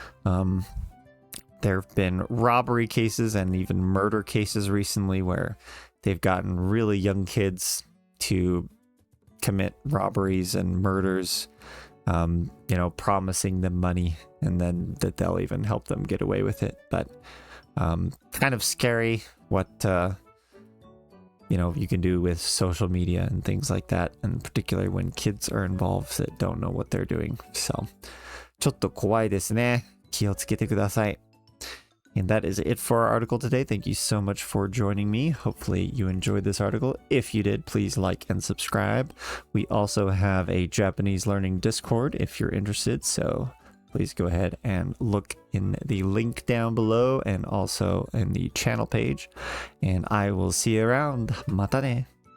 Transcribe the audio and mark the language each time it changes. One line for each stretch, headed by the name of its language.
English: There have been robbery cases and even murder cases recently where they've gotten really young kids to commit robberies and murders, promising them money, and then that they'll even help them get away with it. But kind of scary what you can do with social media and things like that, and particularly when kids are involved that don't know what they're doing.
Japanese: So ちょっと怖いですね。気をつけてください。
English: And that is it for our article today. Thank you so much for joining me. Hopefully you enjoyed this article. If you did, please like and subscribe. We also have a Japanese learning Discord if you're interested. So please go ahead and look in the link down below and also in the channel page. And I will see you around. Mata ne.